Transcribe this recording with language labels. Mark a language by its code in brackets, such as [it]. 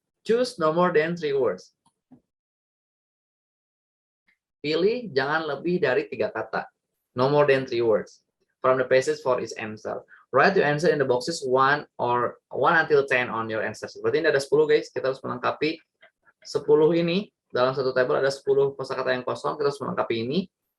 [en] Choose no more than 3 words. [id] Pilih jangan lebih dari 3 kata. [en] No more than 3 words. From the passage for each answer. Write your answer in the boxes 1 until 10 on your answer. [id] Berarti ini ada 10 guys. Kita harus melengkapi 10 ini. Dalam satu table ada 10 kosakata yang kosong. Kita harus melengkapi ini.